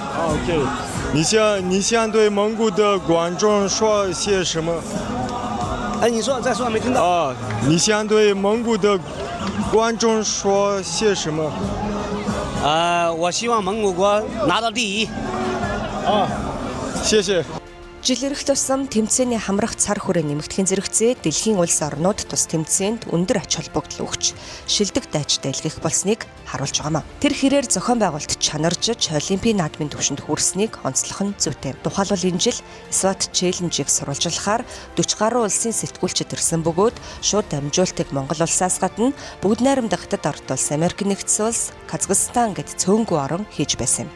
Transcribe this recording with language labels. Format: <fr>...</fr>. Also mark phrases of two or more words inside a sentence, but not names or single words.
<zh>OK， 你想对蒙古的观众说些什么？你说再说，没听到。你想对蒙古的观众说些什么？我希望蒙古国拿到第一。谢谢。</zh> <mn>Жил ирэх тусам тэмцээний хамрах цар хүрээ нэмэгдэхин зэрэгцээ дэлхийн улс орнууд тус тэмцээнд өндөр ач холбогдол өгч шилдэг дайчтай илгээх болсныг харуулж байгаамаа. Тэр хэрээр зохион байгуулалт чанаржиж Олимпийн наадмын түвшинд хүрснийг онцлох нь зүйтэй. Тухайлбал энэ жил SWAT Challenge-ийг сурвалжлахаар 40 гаруй улсын сэтгүүлчид ирсэн бөгөөд шууд дамжуултыг Монгол улсаас гадна бүгд найрамдах Хятад ард улс, Америк нэгдсэн улс, Казахстан гэд цөөнгүй орон хийж байсан юм.</mn>